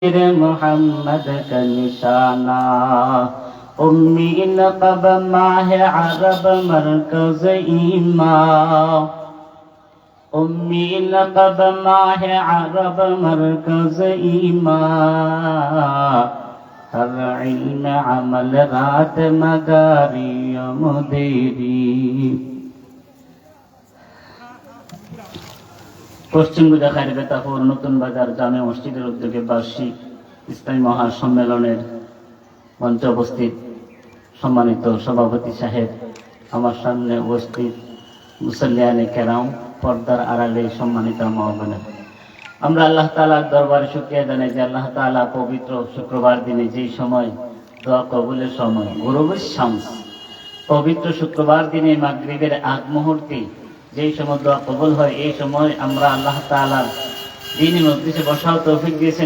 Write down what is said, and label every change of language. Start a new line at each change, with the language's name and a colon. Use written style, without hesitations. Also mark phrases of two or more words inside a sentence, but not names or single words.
Urdu: محمد کا نشانہ امی نقب ماہ عرب مرکز ایمان امی لقب ماہ عرب مرکز ایمان ہر علم عمل رات مداری مدیری
Bangla: পশ্চিম গুজা খাইরবেতাপুর নতুন বাজার জামে মসজিদের উদ্যোগে বার্ষিক ইসলামী মহাসম্মেলনের মঞ্চে উপস্থিত সম্মানিত সভাপতি সাহেব, আমার সামনে উপস্থিত মুসল্লিয়ানে কেরাম, পর্দার আড়ালে সম্মানিত মহোদয়, আমরা আল্লাহ তাআলার দরবারে শুকরিয়া জানাই যে আল্লাহ তাআলা পবিত্র শুক্রবার দিনে যেই সময় দোয়া কবুলের সময়
Arabic: غروب الشمس,
Bangla: পবিত্র শুক্রবার দিনে মাগরিবের আগ মুহূর্তে যেই সময় দোয়া কবুল হয়, এই সময় আমরা আল্লাহ তাআলার দ্বীনি মজলিসে বসার তৌফিক দিয়েছেন।